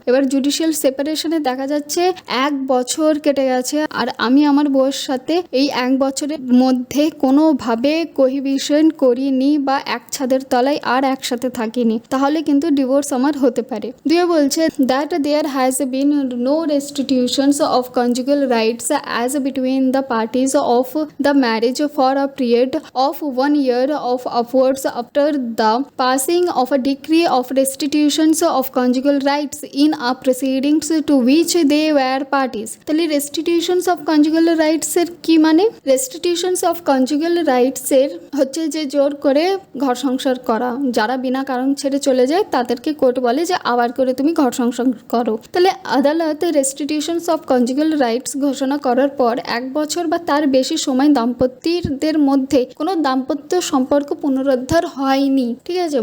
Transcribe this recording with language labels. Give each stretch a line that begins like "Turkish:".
Bangla: এবার জুডিশিয়াল সেপারেশনে দেখা যাচ্ছে 1 বছর কেটে গেছে, আর আমি আমার বউয়ের সাথে এই 1 বছরের মধ্যে কোনোভাবে কোহিবিশন করিনি বা এক ছাদের তলায় আর একসাথে থাকিনি, তাহলে কিন্তু ডিভোর্স আমার হতে পারে। 2 বলছে
English: That there has been no restitutions of conjugal rights as between the parties of the marriage for a period of 1 year of upwards after after the passing of a decree of restitutions of conjugal rights in a proceedings to which they were parties.
Bangla: তাহলে restitutions of conjugal rights এর কি মানে? restitutions of conjugal rights এর হচ্ছে যে জোর করে ঘর সংসার করা, যারা বিনা কারণ ছেড়ে চলে যায় তাদেরকে কোর্ট বলে যে আবার করে তুমি ঘর সংসার করো। তাহলে আদালত restitutions of conjugal rights ঘোষণা করার পর 1 বছর বা তার বেশি সময় দাম্পত্যদের মধ্যে কোনো দাম্পত্য সম্পর্ক পুনরুদ্ধার হয়নি, ঠিক আছে?